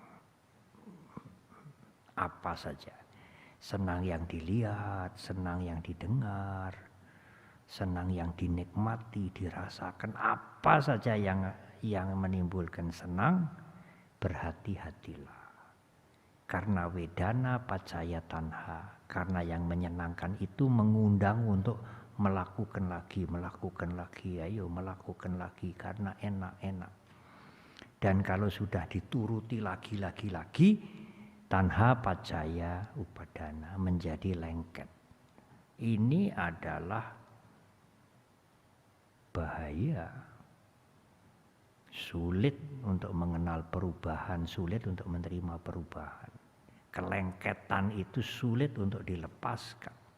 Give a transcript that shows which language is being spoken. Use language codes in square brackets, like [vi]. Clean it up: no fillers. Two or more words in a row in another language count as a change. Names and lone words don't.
[id] Apa saja. Senang yang dilihat, senang yang didengar, senang yang dinikmati, dirasakan, apa saja yang menimbulkan senang, berhati-hatilah. [pi] Karena wedana paccaya tanha, [id] karena yang menyenangkan itu mengundang untuk melakukan lagi, ayo melakukan lagi karena enak-enak. Dan kalau sudah dituruti lagi, [pi] tanha paccaya upadana, [id] menjadi lengket. Ini adalah bahaya. Sulit untuk mengenal perubahan, sulit untuk menerima perubahan. Kelengketan itu sulit untuk dilepaskan.